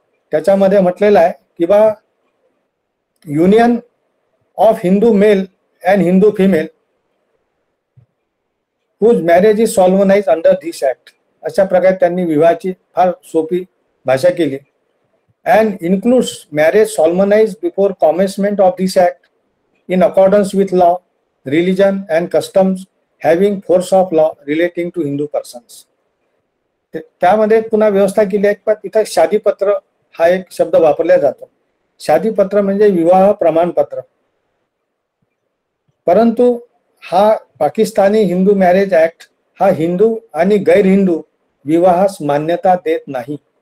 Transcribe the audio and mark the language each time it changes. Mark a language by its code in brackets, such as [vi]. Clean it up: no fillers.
[mr] त्याच्यामध्ये म्हटलेलं आहे की [en] बा union of Hindu male and Hindu female whose marriage is solemnized under this act. [mr] अशा प्रकारे त्यांनी विवाहाची फार सोपी भाषा केली. [en] and includes marriage solemnized before commencement of this act in accordance with law, religion and customs having force of law relating to Hindu persons. [mr] त्यामध्ये पुन्हा व्यवस्था केली आहे. पण इथं शादीपत्र हा एक शब्द वापरला जातो. शादीपत्र म्हणजे विवाह प्रमाणपत्र. परंतु हा पाकिस्तानी हिंदू मॅरेज ऍक्ट हा हिंदू आणि गैर हिंदू विवाहास मान्यता देत नाही.